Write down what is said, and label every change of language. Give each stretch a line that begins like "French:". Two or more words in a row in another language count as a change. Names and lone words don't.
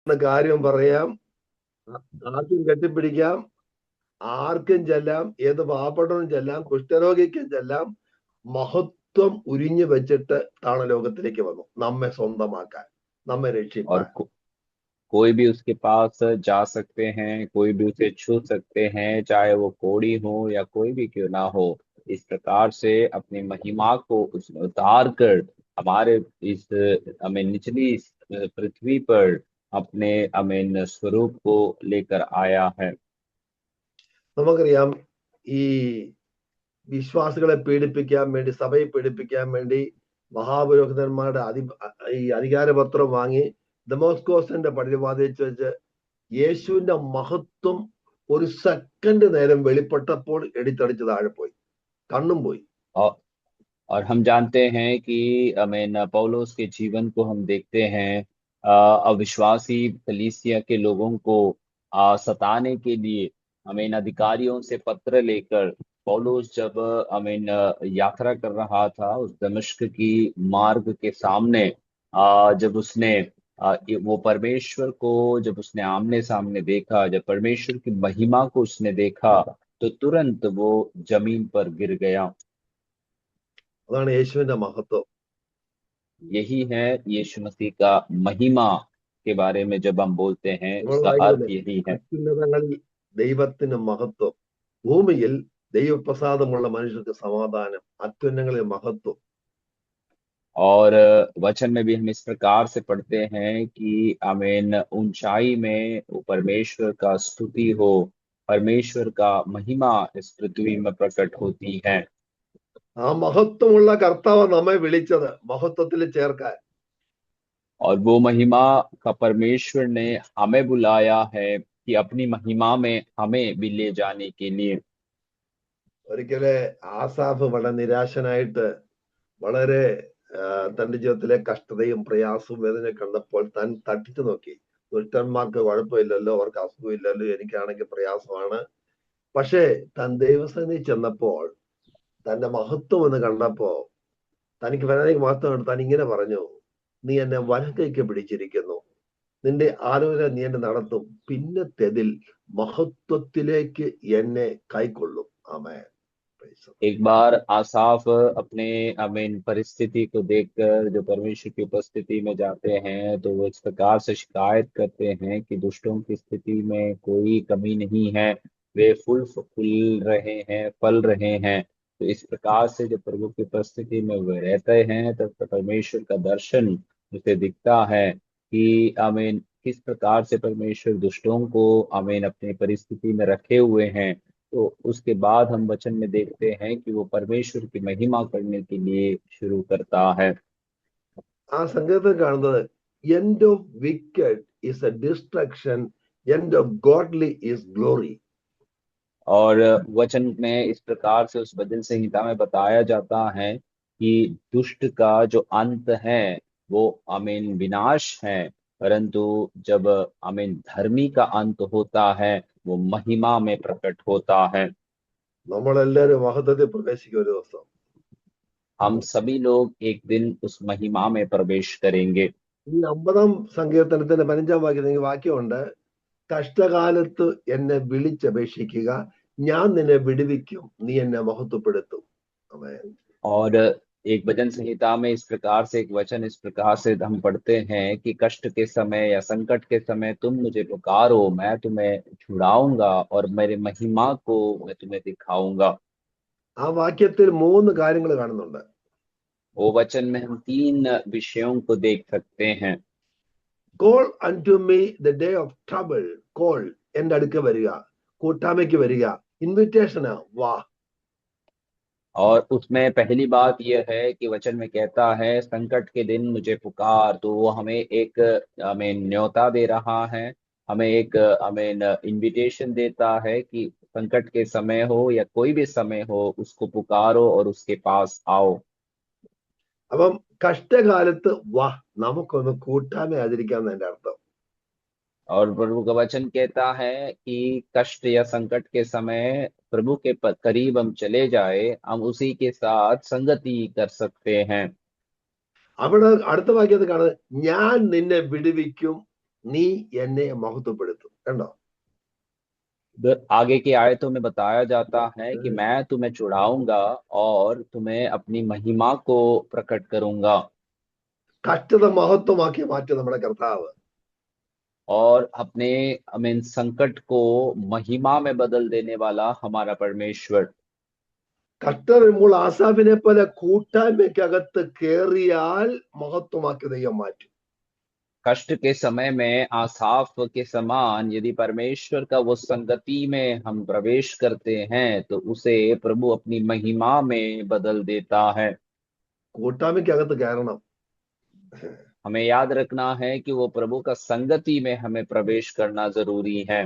Malayalam: കാര്യം പറയാം, ആർക്കും കെട്ടിപ്പിടിക്കാം, ആർക്കും ചെല്ലാം, ഏത് പാവപ്പെട്ടവനും ചെല്ലാം, കുഷ്ഠരോഗിക്കും ചെല്ലാം. മഹത്വം ഉരിഞ്ഞു വെച്ചിട്ട് താണലോകത്തിലേക്ക് വന്നു നമ്മെ സ്വന്തമാക്കാൻ, നമ്മെ
Hindi: और
Malayalam: രക്ഷിപ്പാൻ.
Hindi: कोई भी उसके पास जा सकते हैं, कोई भी उसे छू सकते हैं, चाहे वो कोढ़ी हो या कोई भी क्यों ना हो। इस प्रकार से अपनी महिमा को उसने उतार कर हमारे इस हमें निचली इस पृथ्वी पर अपने हमें स्वरूप को लेकर आया है।
Malayalam: നമുക്കറിയാം, ഈ വിശ്വാസികളെ പീഡിപ്പിക്കാൻ വേണ്ടി, സഭയെ പീഡിപ്പിക്കാൻ വേണ്ടി മഹാപുരോഹിതന്മാരുടെ ഈ അധികാരപത്രം വാങ്ങി ദമസ്കോസിന്റെ പടിവാതിൽ വെച്ച് യേശുവിന്റെ മഹത്വം ഒരു സെക്കൻഡ് നേരം വെളിപ്പെട്ടപ്പോൾ എടിത്തടിച്ച് താഴെ പോയി, കണ്ണും പോയി.
Hindi: और और हम जानते हैं कि पौलुस के जीवन को हम देखते हैं। अविश्वासी कलीसिया के लोगों को सताने के लिए अधिकारियों से पत्र लेकर पौलुस जब यात्रा कर रहा था उस दमिश्क की मार्ग के सामने, जब उसने वो परमेश्वर को जब उसने आमने सामने देखा, जब परमेश्वर की महिमा को उसने देखा, तो तुरंत वो जमीन पर गिर गया।
Malayalam: അതാണ് യേശുവിന്റെ മഹത്വം.
Hindi: यही है यीशु मसीह का महिमा के बारे में जब हम बोलते हैं
Malayalam: നമ്മൾ
Hindi: उसका अर्थ
Malayalam: വായിക്കുന്നത്
Hindi: यही है।
Malayalam: അത്യുന്നതങ്ങളിൽ ദൈവത്തിന് മഹത്വം, ഭൂമിയിൽ ദൈവപ്രസാദമുള്ള മനുഷ്യർക്ക് സമാധാനം, അത്യുന്നതങ്ങളിൽ മഹത്വം.
Hindi: और वचन में भी हम इस प्रकार से पढ़ते हैं कि आमीन, ऊंचाई में वो परमेश्वर का स्तुति हो, परमेश्वर का महिमा इस पृथ्वी में प्रकट होती है।
Malayalam: ആ മഹത്വമുള്ള കർത്താവ് നമ്മെ വിളിച്ചത് മഹത്വത്തിൽ ചേർക്കാൻ.
Hindi: और वो महिमा का परमेश्वर ने हमें बुलाया है कि अपनी महिमा में हमें भी ले जाने के लिए।
Malayalam: ഒരിക്കല് ആസാഫ് വളരെ നിരാശനായിട്ട്, വളരെ തന്റെ ജീവിതത്തിലെ കഷ്ടതയും പ്രയാസവും വേദന കണ്ടപ്പോൾ താൻ തട്ടിച്ചു നോക്കി. ദുഷ്ടന്മാർക്ക് കുഴപ്പമില്ലല്ലോ, അവർക്ക് അസുഖമില്ലല്ലോ, എനിക്കാണെങ്കിൽ പ്രയാസമാണ്. പക്ഷേ താൻ ദൈവസന്നിധി ചെന്നപ്പോൾ, തന്റെ മഹത്വം എന്ന് കണ്ടപ്പോ, തനിക്ക് വരാനേക്ക് മഹത്വം താൻ ഇങ്ങനെ പറഞ്ഞു: നീ എന്നെ വലങ്കൈക്ക് പിടിച്ചിരിക്കുന്നു, നിന്റെ ആലോചന നീ എന്നെ നടത്തും, പിന്നത്തേതിൽ മഹത്വത്തിലേക്ക് എന്നെ കൈക്കൊള്ളും. ആമേൻ.
Hindi: एक बार आसाफ अपने परिस्थिति को देखकर जो परमेश्वर की उपस्थिति में जाते हैं तो वो इस प्रकार से शिकायत करते हैं कि दुष्टों की स्थिति में कोई कमी नहीं है, वे फूल फूल रहे हैं, फल रहे हैं। तो इस प्रकार से जब प्रभु की उपस्थिति में वे रहते हैं तब तो परमेश्वर का दर्शन उसे दिखता है कि किस प्रकार से परमेश्वर दुष्टों को अपनी परिस्थिति में रखे हुए हैं। तो उसके बाद हम वचन में देखते हैं कि वो परमेश्वर की महिमा करने के लिए शुरू करता है।
Malayalam: ആ സങ്കീർത്തനം കാണുന്നത്,
English: End of wicked is a destruction, end of godly is glory.
Hindi: और वचन में इस प्रकार से उस भजन संहिता में बताया जाता है कि दुष्ट का जो अंत है वो विनाश है, परंतु जब धर्मी का अंत होता है वो महिमा में प्रकट होता है।
Malayalam: നമ്മളെല്ലാവരും മഹത്വത്തിൽ പ്രവേശിക്കും ഒരു ദിവസം.
Hindi: हम सभी लोग एक दिन उस महिमा में प्रवेश करेंगे।
Malayalam: ഈ 50-ാം സങ്കീർത്തനത്തിന്റെ 15-ാം വാക്യത്തിൽ വാക്യമുണ്ട്: കഷ്ടകാലത്ത് എന്നെ വിളിച്ചപേക്ഷിക്കുക, ഞാൻ നിന്നെ വിടുവിക്കും, നീ എന്നെ മഹത്വപ്പെടുത്തും. ആമേൻ.
Hindi: और एक भजन संहिता में इस प्रकार से एक वचन इस प्रकार से हम पढ़ते हैं कि कष्ट के समय या संकट के समय तुम मुझे पुकारो, मैं तुम्हें छुड़ाऊंगा और मेरे महिमा को मैं तुम्हें दिखाऊंगा।
Malayalam: ആ വാക്യത്തിൽ 3 കാര്യങ്ങൾ കാണുന്നുണ്ട്.
Hindi: वो वचन में हम 3 विषयों को देख सकते हैं।
English: Call unto me the day of trouble.
Malayalam: കോൾ, എന്റെ അടുക്ക വരിക, കൂട്ടായ്മയ്ക്ക് വരിക, ഇൻവിറ്റേഷനാ, വാ.
Hindi: और उसमें पहली बात यह है कि वचन में कहता है संकट के दिन मुझे पुकार, तो वो हमें एक न्योता दे रहा है, हमें एक इनविटेशन देता है कि संकट के समय हो या कोई भी समय हो उसको पुकारो और उसके पास आओ।
Malayalam: അപ്പം കഷ്ടകാലത്ത് വാ, നമുക്കൊന്ന് കൂട്ടായ്മ ആചരിക്കാന്ന് എന്റെ അർത്ഥം.
Hindi: और प्रभु का वचन कहता है कि कष्ट या संकट के समय प्रभु के करीब हम चले जाए, हम उसी के साथ संगति कर सकते हैं।
Malayalam: അവിടെ അടുത്ത വാക്യത്തിൽ കാണുന്നത്, ഞാൻ നിന്നെ വിടുവിക്കും, നീ എന്നെ മഹത്വപ്പെടുത്തും. കണ്ടോ?
Hindi: उधर आगे की आयतों में बताया जाता है कि मैं तुम्हें छुड़ाऊंगा और तुम्हें अपनी महिमा को प्रकट करूंगा।
Malayalam: കഷ്ടത മഹത്വമാക്കി മാറ്റും നമ്മുടെ കർത്താവ്.
Hindi: और अपने मीन संकट को महिमा में बदल देने वाला हमारा परमेश्वर।
Malayalam: കഷ്ട വരുമ്പോൾ ആസാഫിനെ പോലെ കൂട്ടായ്മയ്ക്കകത്ത് കേറിയാൽ മഹത്വമാക്കി ദൈവം മാറ്റും.
Hindi: कष्ट के समय में आसाफ के समान यदि परमेश्वर का वो संगति में हम प्रवेश करते हैं तो उसे प्रभु अपनी महिमा में बदल देता है।
Malayalam: കൂട്ടായ്മയ്ക്കകത്ത് കയറണം.
Hindi: हमें याद रखना है कि वो प्रभु का संगति में हमें प्रवेश करना जरूरी है।